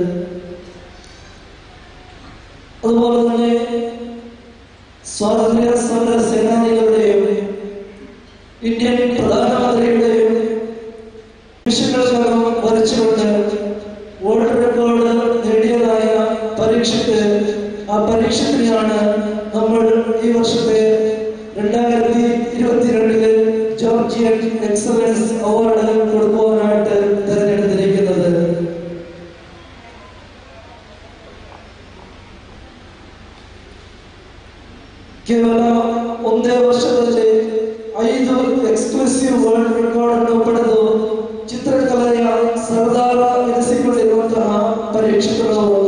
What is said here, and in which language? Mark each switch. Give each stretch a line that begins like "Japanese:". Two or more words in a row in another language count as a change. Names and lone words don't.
Malayalam: അതുപോലെ തന്നെ സ്വാതന്ത്ര്യ സമര സേനാനികളുടെയും ഇന്ത്യൻ പ്രധാനമന്ത്രിയുടെയും നിമിഷങ്ങൾക്കകം വരച്ചുകൊണ്ട്
English: world record
Malayalam: നേടിയതായ പരീക്ഷയ്ക്ക് ആ പരീക്ഷത്തിനാണ് നമ്മൾ ഈ വർഷത്തെ 2022 ജോർജിയൻ എക്സലൻസ് അവാർഡ് കൊടുക്കുവാനായിട്ട് തിരഞ്ഞെടുത്തിരിക്കുന്നത്.
Kannada: ಕೇವಲ ಒಂದೇ ವರ್ಷದಲ್ಲಿ 5
English: exclusive world record
Kannada: ಪಡೆದು ಚಿತ್ರಕಲೆಯ ಸರ್ದಾರ ಎನಿಸಿಕೊಂಡಿರುವಂತಹ ಪರೀಕ್ಷಕರು